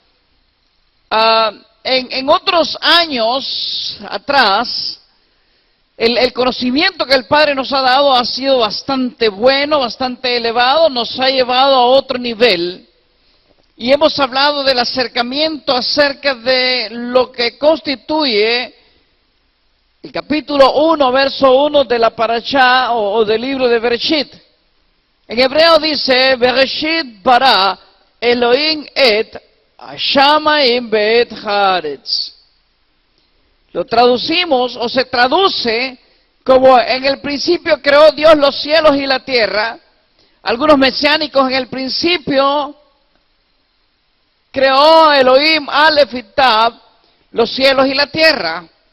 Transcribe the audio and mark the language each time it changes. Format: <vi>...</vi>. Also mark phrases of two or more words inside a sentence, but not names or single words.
<es>En otros años atrás, el conocimiento que el Padre nos ha dado ha sido bastante bueno, bastante elevado, nos ha llevado a otro nivel. Y hemos hablado del acercamiento acerca de lo que constituye el capítulo 1, verso 1 de la parashá o del libro de Bereshit. En hebreo dice,</es> <he>בראשית ברא אלהים את השמים ואת הארץ.</he> <es>Lo traducimos o se traduce como en el principio creó Dios los cielos y la tierra. Algunos mesiánicos en el principio creó Elohim Aleph y Tav, los cielos y la tierra.</es>